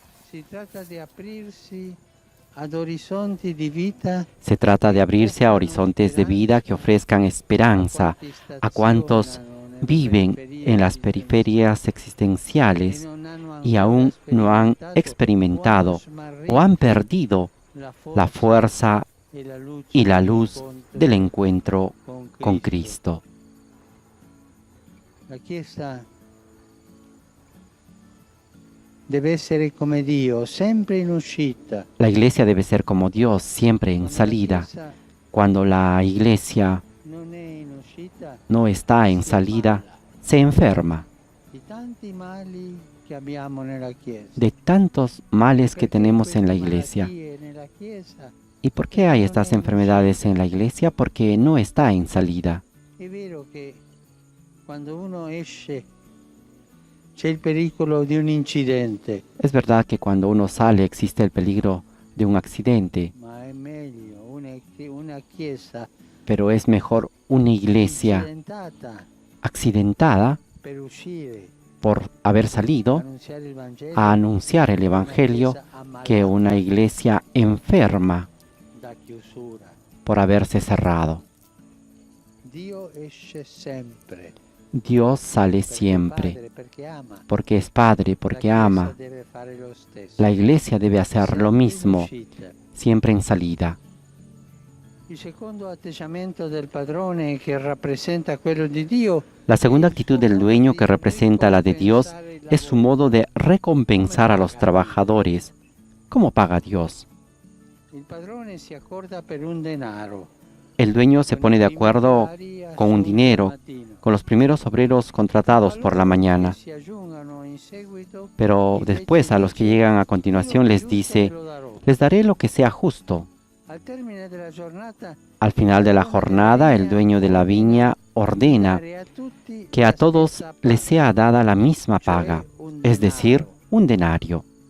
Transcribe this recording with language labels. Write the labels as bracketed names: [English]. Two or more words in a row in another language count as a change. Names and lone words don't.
[Spanish] Se trata de abrirse a horizontes de vida que ofrezcan esperanza a cuantos viven en las periferias existenciales y aún no han experimentado o han perdido la fuerza y la luz del encuentro con Cristo. [Italian] La Chiesa deve essere come Dio, sempre in uscita. [Spanish] La iglesia debe ser como Dios, siempre en salida. Cuando la iglesia [Italian] Non è in uscita, [Spanish] no está en salida, se enferma [Italian] di tanti mali che abbiamo nella Chiesa. [Spanish] de tantos males que tenemos en la iglesia. [Italian] Malattie nella Chiesa, [Spanish] ¿Y por qué hay estas enfermedades en la iglesia? Porque no está en salida. [Italian] è vero che quando uno esce c'è il pericolo di un incidente, [Spanish] Es verdad que cuando uno sale existe el peligro de un accidente, [Italian] ma è meglio una Chiesa [Spanish] pero es mejor una iglesia [Italian] incidentata [Spanish] accidentada [Italian] per uscire [Spanish] por haber salido [Italian] annunciare il Vangelo [Spanish] a anunciar el Evangelio que una iglesia enferma [Italian] da chiusura. [Spanish] por haberse cerrado. [Italian] Dio esce sempre. [Spanish] Dios sale [Italian] Perché è [Spanish] siempre, [Italian] Padre, perché ama. [Spanish] porque es Padre, porque [Italian] La Chiesa [Spanish] ama. [Italian] deve fare lo stesso. [Spanish] La iglesia debe hacer lo [Italian] Sempre in [Spanish] mismo, [Italian] uscita. [Spanish] siempre en salida. [Italian] Il secondo atteggiamento del padrone che rappresenta quello di Dio [Spanish] La segunda actitud del dueño, que representa la de Dios, es su modo de recompensar a los trabajadores. ¿Cómo paga Dios? [Italian] il padrone si accorda per un denaro. [Spanish] El dueño se pone de acuerdo con un dinero, con los primeros obreros contratados por la mañana, pero después a los que llegan a continuación les dice, les daré lo que sea justo. Al final de la jornada, el dueño de la viña ordena que a todos les sea dada la misma paga, es decir, un denario.